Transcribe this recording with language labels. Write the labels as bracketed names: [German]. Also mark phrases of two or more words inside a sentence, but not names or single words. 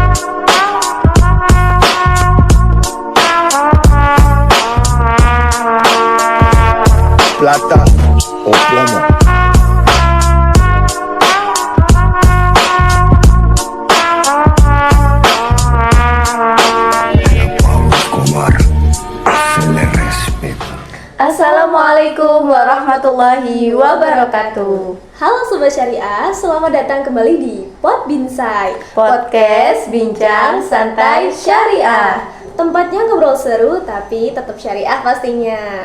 [Spanish] Plata o plomo. Pablo Escobar se le respeta. [Arabic] السلام عليكم ورحمة الله وبركاته. [Indonesian] Halo Sobat Syariah, selamat datang kembali di Pod Binsai, Podcast Bincang Santai Syariah. Tempatnya ngobrol seru tapi tetap syariah pastinya.